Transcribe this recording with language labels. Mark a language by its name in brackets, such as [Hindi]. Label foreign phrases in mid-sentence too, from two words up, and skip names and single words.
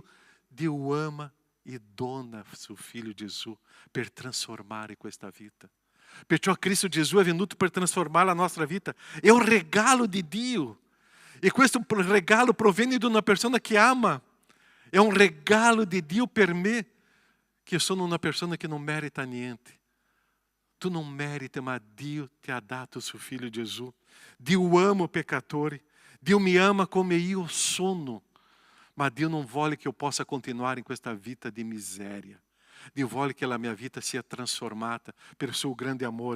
[Italian] Dio ama e dona suo figlio Gesù per trasformare questa vita. Perciò Cristo Gesù è venuto per trasformare la nostra vita. È un regalo di Dio. E questo regalo proviene da una persona che ama. È un regalo di Dio per me. [Portuguese] Que eu sou uma pessoa que não merita niente. [Italian] Tu [Portuguese] não merita, mas [Italian] Dio ti ha dato il suo figlio Gesù. Dio ama o peccatore. Dio mi ama come io sono. Ma Dio non vuole che io possa continuare in questa vita di miseria. Dio vuole che la mia vita sia trasformata per il suo grande amore.